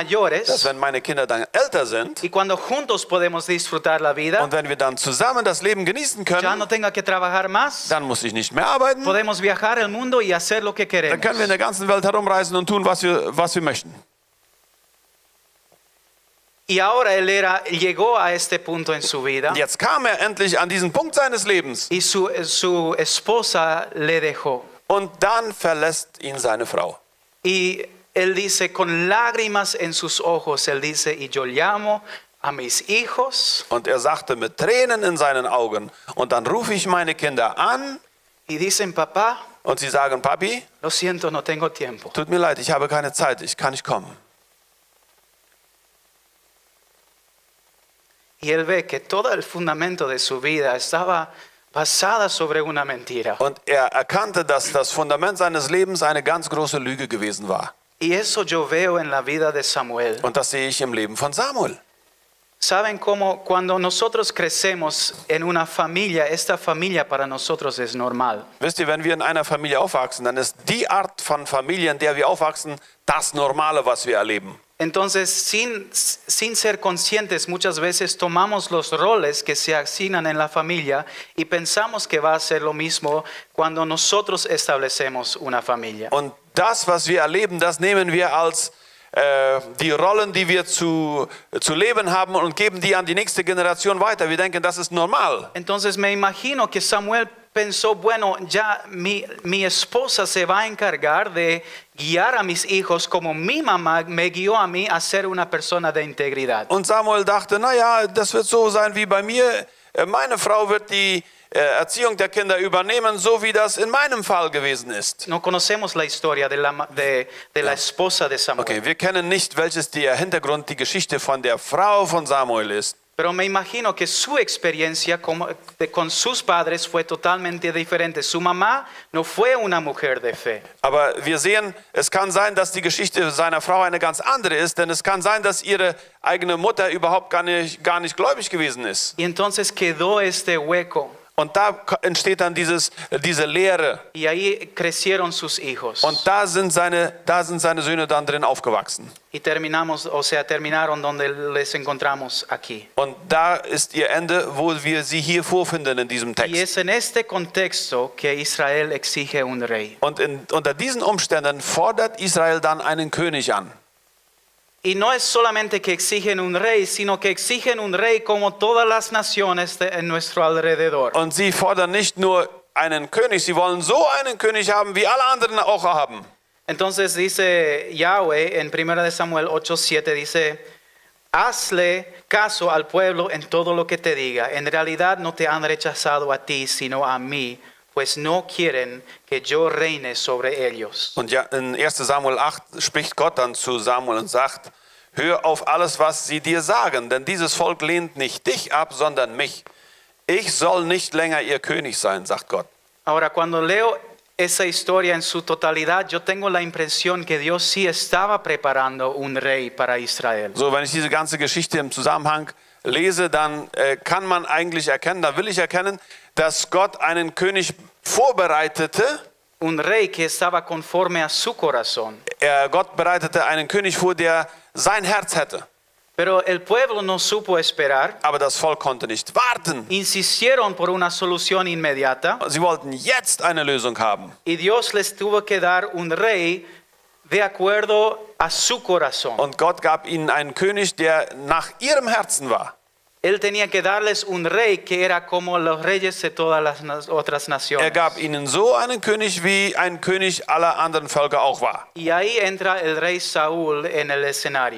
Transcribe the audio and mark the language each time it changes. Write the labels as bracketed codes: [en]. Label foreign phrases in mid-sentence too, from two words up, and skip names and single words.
[es] mayores [de] wenn meine Kinder dann älter sind [es] y cuando juntos podemos disfrutar la vida, [de] und wenn wir dann zusammen das Leben genießen [es] ya [de] können, [es] no tenga que trabajar más, [de] dann muss ich nicht mehr arbeiten. [es] podemos viajar el mundo y hacer lo que [de] Dann [es] queremos. [de] können wir in der ganzen Welt herumreisen und tun, was wir möchten. [es] Y ahora llegó a este punto en su vida [de] Und jetzt kam er endlich an diesen Punkt seines Lebens. [es] y su esposa le dejó. [de] Und dann verlässt ihn seine Frau. [es] Y él dice, con lágrimas en sus ojos, él dice, y yo llamo a mis hijos [de] Und er sagte mit Tränen in seinen Augen, und dann rufe ich meine Kinder an [es] y dicen, papá, [de] und sie sagen, Papi, [es] lo siento, no tengo tiempo. [de] tut mir leid, ich habe keine Zeit, ich kann nicht kommen. [es] Y él ve que todo el fundamento de su vida estaba basada sobre una mentira. [de] Und er erkannte, dass das Fundament seines Lebens eine ganz große Lüge gewesen war. [es] Y eso yo veo en la vida de Samuel. [de] Und das sehe ich im Leben von Samuel. [es] ¿Saben cómo cuando nosotros crecemos en una familia, esta familia para nosotros es normal? [de] Wisst ihr, wenn wir in einer Familie aufwachsen, dann ist die Art von Familie, in der wir aufwachsen, das Normale, was wir erleben. [es] Entonces, sin ser conscientes, muchas veces tomamos los roles que se asignan en la familia y pensamos que va a ser lo mismo cuando nosotros establecemos una familia. [de] Und das, was wir erleben, das nehmen wir als die Rollen, die wir zu leben haben, und geben die an die nächste Generation weiter. Wir denken, das ist normal. [es] Entonces me imagino que Samuel pensó, bueno, ya mi esposa se va a encargar de guiar a mis hijos como mi mamá me guió a mí a ser una persona de integridad. [de] Und Samuel dachte, naja, das wird so sein wie bei mir. Meine Frau wird die Erziehung der Kinder übernehmen, so wie das in meinem Fall gewesen ist. [es] No conocemos la historia de la esposa de Samuel. [de] Okay, wir kennen nicht, welches der Hintergrund, die Geschichte von der Frau von Samuel ist. [es] Pero me imagino que su experiencia con sus padres fue totalmente diferente. Su mamá no fue una mujer de fe. [de] Aber wir sehen, es kann sein, dass die Geschichte seiner Frau eine ganz andere ist, denn es kann sein, dass ihre eigene Mutter überhaupt gar nicht gläubig gewesen ist. [es] Y entonces quedó este hueco. [de] Und da entsteht dann diese Leere. [es] Y ahí crecieron sus hijos. [de] Und da sind seine Söhne dann drin aufgewachsen. [es] Y terminaron donde les encontramos aquí. [de] Und da ist ihr Ende, wo wir sie hier vorfinden in diesem [es] Y [de] Text. [es] es en este contexto que Israel exige un rey. [de] Und unter diesen Umständen fordert Israel dann einen König an. [es] Y no es solamente que exigen un rey, sino que exigen un rey como todas las naciones en nuestro alrededor. [de] Und sie fordern nicht nur einen König, sie wollen so einen König haben, wie alle anderen auch haben. [es] Entonces dice Yahweh en 1 de Samuel 8:7, dice, hazle caso al pueblo en todo lo que te diga. En realidad no te han rechazado a ti, sino a mí, pues no quieren que yo reine sobre ellos. [de] Und ja, in 1 Samuel 8 spricht Gott dann zu Samuel und sagt, hör auf alles, was sie dir sagen, denn dieses Volk lehnt nicht dich ab, sondern mich. Ich soll nicht länger ihr König sein, sagt Gott. [es] Ahora, cuando leo esa historia en su totalidad, yo tengo la impresión que Dios sí estaba preparando un rey para Israel. [de] So, wenn ich diese ganze Geschichte im Zusammenhang lese, dann kann man eigentlich erkennen, dann will ich erkennen, dass Gott einen König vorbereitete. [es] Un rey que estaba conforme a su corazón. [de] Gott bereitete einen König vor, der sein Herz hätte. [es] Pero el pueblo no supo esperar. [de] Aber das Volk konnte nicht warten. [es] Insistieron por una solución inmediata. [de] Sie wollten jetzt eine Lösung haben. [es] Y Dios les tuvo que dar un rey de acuerdo a su corazón. [de] Und Gott gab ihnen einen König, der nach ihrem Herzen war. [es] Él tenía que darles un rey que era como los reyes de todas las otras naciones. [de] Gab ihnen so einen König, wie ein König aller anderen Völker auch war. [es] Y ahí entra el rey Saúl en el escenario.